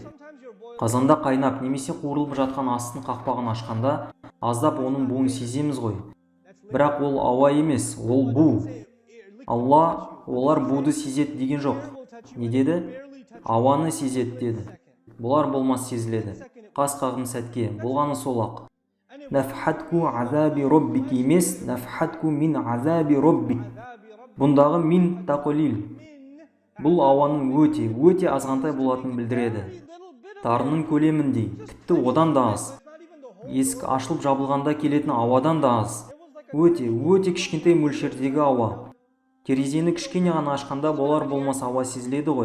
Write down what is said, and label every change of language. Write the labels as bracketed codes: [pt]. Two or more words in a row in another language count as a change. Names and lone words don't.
[kk] Қазанда қайнап немесе қуырылып жатқан астың қақпағын ашқанда аздап оның буын сеземіз ғой. Бірақ ол ауа емес, ол бу. Алла олар буды сезет деген жоқ. Не деді? Ауаны сезет деді. Бұлар болмас сезіледі. Қас қағым сәтке, болғаны сол-ақ. [ar] نفحة عذاب ربك [kk] емес, [ar] نفحة من عذاب ربك. [kk] Бұндағы [ar] من تقليل. [kk] Бұл ауаның өте азғантай болатынын білдіреді. Тарының көлеміндей, тіпті одан да аз. Есік ашылып жабылғанда келетін ауадан да аз. Өте кішкентай мөлшердегі ауа. Терезені кішкене ғана ашқанда болар болмас ауа сезіледі ғой.